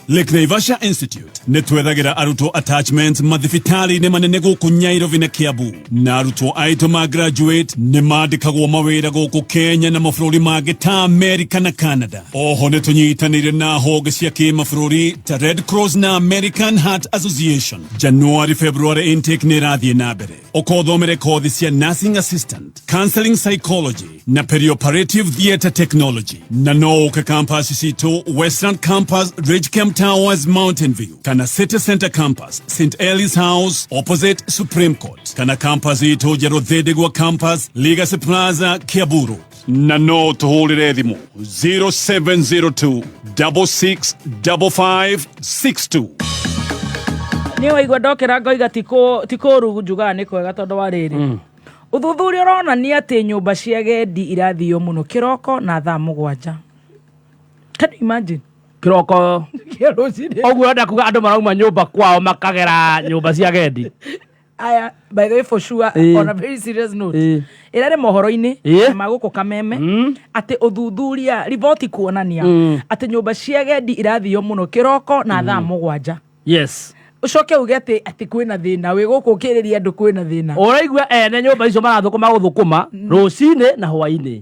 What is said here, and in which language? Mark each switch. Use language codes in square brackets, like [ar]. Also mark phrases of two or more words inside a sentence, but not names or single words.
[ki] Lake Naivasha Institute ni twethagira arutwo attachments mathibitari-ini manene guku Nairobi na Kiambu. Na arutwo aitu ma graduate ni mandikagwo mawira guku Kenya na mabũrũri mangĩ ta America na Canada. Oho ni tunyitanire na honge cia kimabũrũri ta Red Cross na American Heart Association. [en] January February intake [ki] ni rathie na mbere. Ukothomere kothi cia [en] nursing assistant, counseling psychology [ki] na [en] perioperative theatre technology. [ki] Na no uke campus citu Western Campus, Ridgecamp Towers, Mountain View. Kana City Center Campus, St. Ellie's House, opposite Supreme Court. Kana campus itu Jerothedegwa Campus, Legacy Plaza, Kiaburu. Na no tuhulire thimu 0702 665562. Ni waigua ndokera ngoiga tikuru njuga ni kwega tondu wa riri. Uthuthuria uronania ati nyumba cia gendi irathio muno kiroko na thaa 7. [en] Can you imagine? [ki] Kiroko. Oguo nda kuga andu marauma nyumba kwao makagera nyumba cia gendi. Aya, [en] by the way, for sure, on a very serious note, [ki] ira ni mohoro-ini maguko kameme ati uthuthuria riboti kuonania ati nyumba cia gendi irathio muno kiroko na thaa 7. Yes. Ucoke uge ati kwina thina wi guku ukiriria andu kwina thina. Uraigua ene nyumba icio marathukuma guthukuma rucine na hwaini.